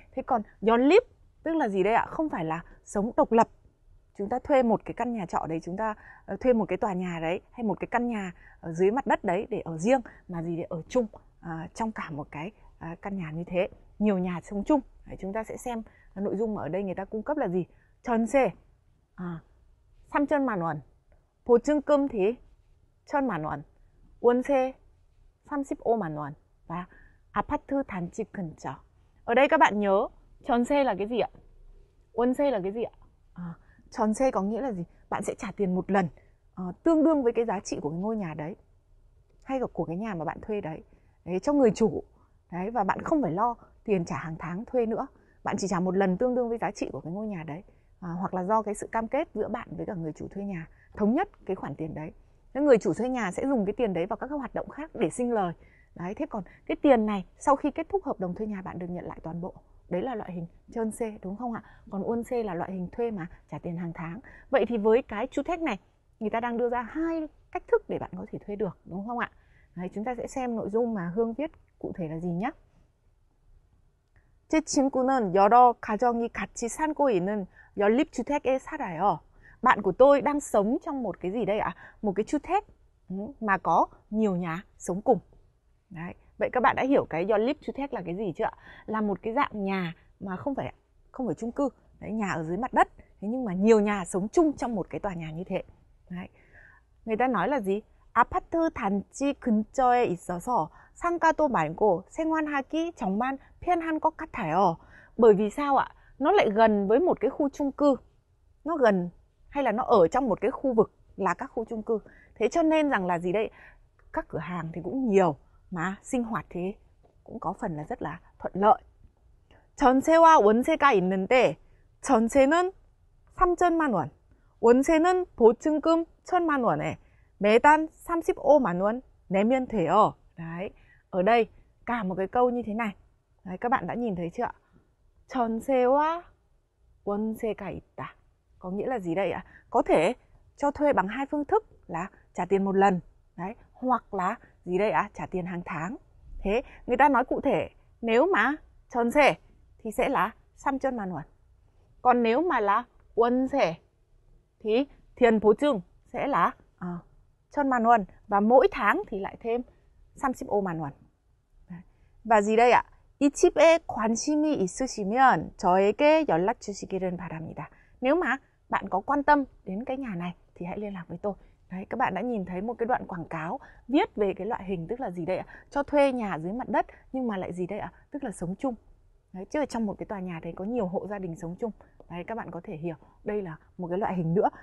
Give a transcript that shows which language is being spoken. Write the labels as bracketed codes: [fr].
[vi] Thế còn 연립 tức là gì đây ạ? Không phải là sống độc lập. Chúng ta thuê một cái căn nhà trọ đấy, chúng ta thuê một cái tòa nhà đấy hay một cái căn nhà ở dưới mặt đất đấy để ở riêng, mà gì để ở chung trong cả một cái căn nhà như thế, nhiều nhà sống chung. Đấy, chúng ta sẽ xem nội dung ở đây người ta cung cấp là gì. [ko] 전세 3천만 원, 보증금 thì 1,000만 원, 월세 35만 원 và 아파트 단지 근처. [vi] Ở đây các bạn nhớ 전세 là cái gì ạ? 월세 là cái gì ạ? 전세 có nghĩa là gì? Bạn sẽ trả tiền một lần tương đương với cái giá trị của cái ngôi nhà đấy hay của cái nhà mà bạn thuê đấy, cho người chủ. Đấy, và bạn không phải lo tiền trả hàng tháng thuê nữa. Bạn chỉ trả một lần tương đương với giá trị của cái ngôi nhà đấy. Hoặc là do cái sự cam kết giữa bạn với cả người chủ thuê nhà, thống nhất cái khoản tiền đấy. Nên người chủ thuê nhà sẽ dùng cái tiền đấy vào các hoạt động khác để sinh lời. Đấy, thế còn cái tiền này sau khi kết thúc hợp đồng thuê nhà bạn được nhận lại toàn bộ. Đấy là loại hình 전세, đúng không ạ? Còn 월세 là loại hình thuê mà trả tiền hàng tháng. Vậy thì với cái 주택 này, người ta đang đưa ra hai cách thức để bạn có thể thuê được, đúng không ạ? Đấy, chúng ta sẽ xem nội dung mà Hương viết cụ thể là gì nhé. [ko] 제 친구는 여러 가정이 같이 살고 있는 연립주택에 살아요. [vi] Bạn của tôi đang sống trong một cái gì đây ạ? Một cái 주택 mà có nhiều nhà sống cùng. Đấy. Vậy các bạn đã hiểu cái 연립주택 là cái gì chưa ạ? Là một cái dạng nhà mà không phải chung cư. Đấy, nhà ở dưới mặt đất. Thế nhưng mà nhiều nhà sống chung trong một cái tòa nhà như thế. Đấy. Người ta nói là gì? [ko] 아파트 단지 근처에 있어서 상가도 말고 생활하기 정말 편한 것 같아요. [vi] Bởi vì sao ạ? Nó lại gần với một cái khu chung cư. Nó gần hay là nó ở trong một cái khu vực là các khu chung cư. Thế cho nên rằng là gì đây? Các cửa hàng thì cũng nhiều mà sinh hoạt thì cũng có phần là rất là thuận lợi. [ko] 전세와 월세가 있는데 전세는 3천만 원, 월세는 보증금 1,000만 원에 매달 35만 원 내면 돼요. [vi] Đấy, ở đây cả một cái câu như thế này. Đấy, các bạn đã nhìn thấy chưa ạ? [ko] 전세와 월세가 있다. [vi] Có nghĩa là gì đây ạ? Có thể cho thuê bằng hai phương thức là trả tiền một lần, đấy, hoặc là gì đây ạ? Trả tiền hàng tháng. Thế người ta nói cụ thể, nếu mà 전세 thì sẽ là 3천만 원. Còn nếu mà là 월세 thì tiền 보증 sẽ là 1,000만 원 và mỗi tháng thì lại thêm 35만 원. Và gì đây ạ? [ko] 이 집에 관심이 있으시면 저에게 연락 주시기를 바랍니다. [vi] Nếu mà bạn có quan tâm đến cái nhà này thì hãy liên lạc với tôi. Đấy, các bạn đã nhìn thấy một cái đoạn quảng cáo viết về cái loại hình, tức là gì đây ạ? Cho thuê nhà dưới mặt đất nhưng mà lại gì đây ạ? Tức là sống chung. Đấy, chứ ở trong một cái tòa nhà đấy có nhiều hộ gia đình sống chung. Đấy, các bạn có thể hiểu đây là một cái loại hình nữa.